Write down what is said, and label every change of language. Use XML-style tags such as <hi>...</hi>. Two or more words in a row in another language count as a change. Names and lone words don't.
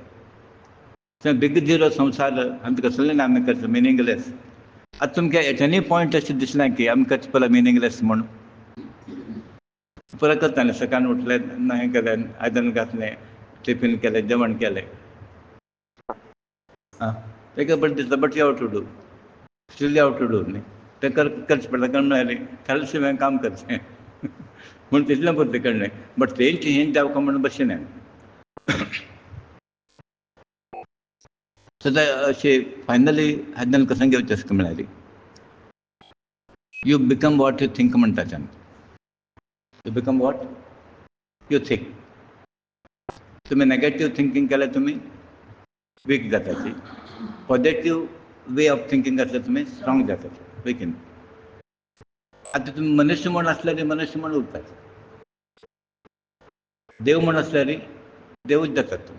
<kok>थंय</kok> <en>big zero</en> <kok>संवसार आनी कसलें आमी करता मिनींगलेस. आतां तुमकां</kok> <en>at any point</en> <kok>अशें दिसलें की आमी करचें पळय मिनींगलेस म्हूण पुरो करता न्ही. सकाळीं उठलें हें केलें आयदन घातलें टिफीन केलें जेवण केलें आं तेका बरें दिसता</kok> <en>but you have to do still you have to do</en> <kok>न्ही तें करचें पडटा. कारण म्हळ्यार खाल शिवाय काम करचें म्हूण तितलें पुरतें कळ्ळें. बट तेंच हें जावका म्हूण बशिना. सो अशें फायनली आयदन कसं घेवचें आसता म्हळ्यार</kok> <en>you become what you think</en> <kok>म्हणटा तें.</kok> <en>you become what you think.</en> <kok>तुमी</kok> <en>negative thinking</en> <kok>केल्यार तुमी वीक जाताची.</kok> <en>positive way of thinking</en> <kok>आसल्यार तुमी स्ट्रॉंग जाताची. वीक. आतां तुमी मनुष्य म्हूण आसल्यार मनुष्य म्हूण उरतात. देव म्हूण आसल्यार देवूच जातात तुमी.</kok>